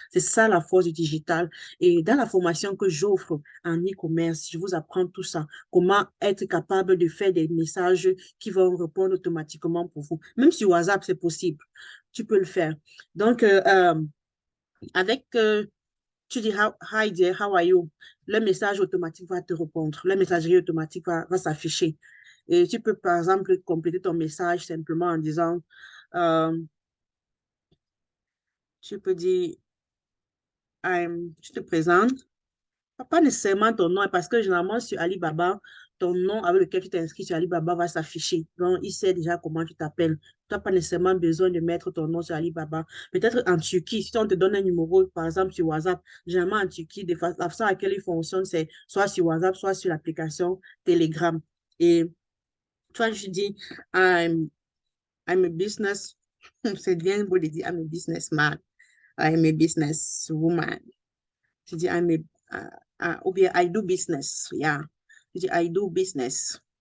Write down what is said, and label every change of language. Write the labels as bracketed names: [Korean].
[French] C'est ça la force du digital. Et dans la formation que j'offre en e-commerce, je vous apprends tout ça. Comment être capable de faire des messages qui vont répondre automatiquement pour vous. Même sur WhatsApp, c'est possible. Tu peux le faire. Donc, avec Tu dis [English] hi dear, how are you? [French] Le message automatique va te répondre. La messagerie automatique va s'afficher. Et tu peux, par exemple, compléter ton message simplement en disant, euh, tu peux dire, tu te présentes. Pas nécessairement ton nom, parce que généralement sur Alibaba, ton nom avec lequel tu t'es inscrit sur Alibaba va s'afficher. Donc, il sait déjà comment tu t'appelles. Tu n'as pas nécessairement besoin de mettre ton nom sur Alibaba. Peut-être en Turquie, si on te donne un numéro, par exemple sur WhatsApp, généralement en Turquie, la façon à laquelle il fonctionne, c'est soit sur WhatsApp, soit sur l'application Telegram. Et toi, je dis, [English] I'm, I'm a business. [French] C'est bien beau de dire, [English] I'm a businessman. I'm a businesswoman. [French] Je dis, ou bien [English] I do business. Yeah. [French] Tu dis [English] I do business.